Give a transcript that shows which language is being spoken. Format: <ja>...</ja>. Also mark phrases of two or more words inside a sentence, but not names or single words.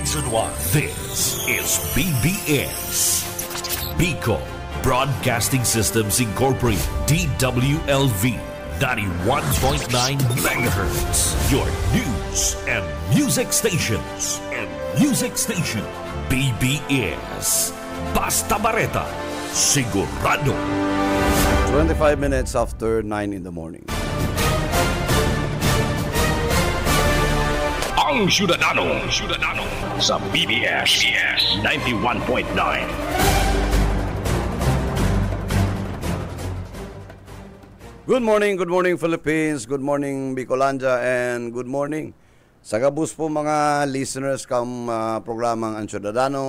<en>Season 1. This is BBS. Bicol Broadcasting Systems Incorporated. DWLV 91.9 MHz. Your news and music stations.</en> <bik>BBS. Basta Bareta. Sigurado.</bik> <en>25 minutes after 9 in the morning.</en> <bik>Ang Syudadano sa BBS 91.9.</bik> <en>Good morning Philippines, good morning Bicolandia, and good morning</en> <bik>sa gabus po mga</bik> <en>listeners</en> <bik>kam programang Ang Syudadano.</bik>